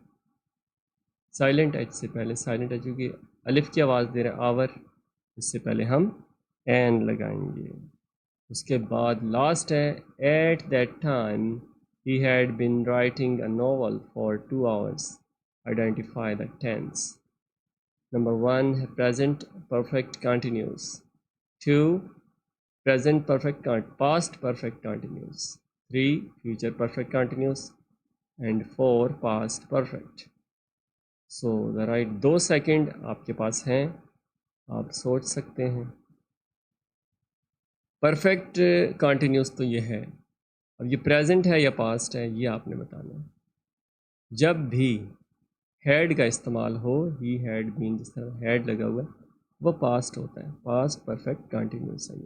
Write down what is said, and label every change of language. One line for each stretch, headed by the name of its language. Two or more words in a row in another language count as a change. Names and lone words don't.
English: silent h
Hindi: से पहले,
English: silent h
Hindi: क्योंकि अलिफ की आवाज़ दे रहा है आवर, इससे पहले हम एन लगाएंगे। उसके बाद लास्ट है,
English: at that time he had been writing a novel for 2 hours, identify the tense. नंबर 1 है present perfect continuous, 2 present perfect past perfect continuous, 3 future perfect continuous, and 4 past perfect. so the right 2 second
Hindi: आपके पास हैं, आप सोच सकते हैं।
English: perfect continuous
Hindi: तो ये है, अब ये प्रेजेंट है या पास्ट है ये आपने बताना है। जब भी हैड का इस्तेमाल हो,
English: he had been,
Hindi: जिस तरह हैड लगा हुआ है वो पास्ट होता है,
English: past perfect continuous
Hindi: है ये।